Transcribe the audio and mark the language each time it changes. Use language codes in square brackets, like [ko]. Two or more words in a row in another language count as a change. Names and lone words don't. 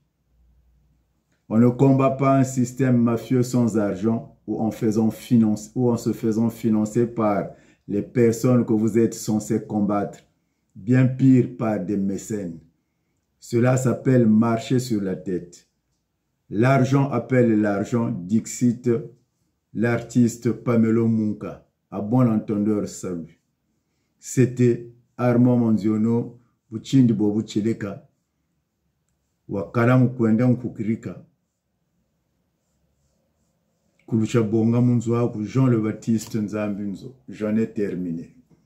[fr] On ne combat pas un système mafieux sans argent ou en se faisant financer par les personnes que vous êtes censés combattre, bien pire par des mécènes. Cela s'appelle marcher sur la tête. L'argent appelle l'argent, dixit l'artiste Pamelo Munka. À bon entendeur, salut. [kg] C'était Armand Manziono, Bouchindi Bobucheleka, wakala mukwenda nkukirika kulusha bonga munzu waku Jean le Baptiste Nzambi nzo. [fr] J'en ai terminé.